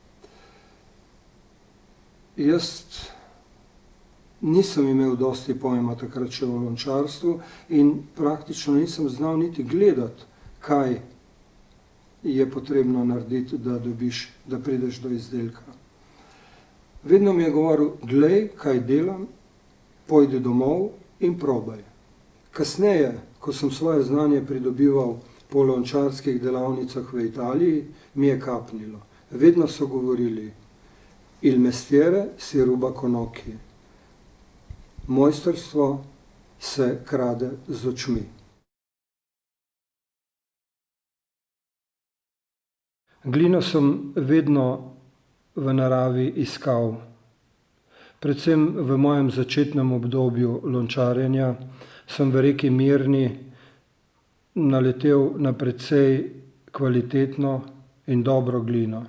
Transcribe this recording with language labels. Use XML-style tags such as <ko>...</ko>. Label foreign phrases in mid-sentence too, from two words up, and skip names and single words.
<sl>Jaz nisem imel dosti pojma takrat še o lončarstvu in praktično nisem znal niti gledati, kaj je potrebno narediti, da prideš do izdelka. Vedno mi je govoril, glej, kaj delam, pojdi domov in probaj. Kasneje, ko sem svoje znanje pridobival po lončarskih delavnicah v Italiji, mi je kapnilo. Vedno so govorili,</sl> <it>il mestiere si ruba con occhi.</it> <sl>Mojstrstvo se krade z očmi. Glino sem vedno v naravi iskal. Predvsem v mojem začetnem obdobju lončarjenja sem v reki Mirni naletel na precej kvalitetno in dobro glino.</sl>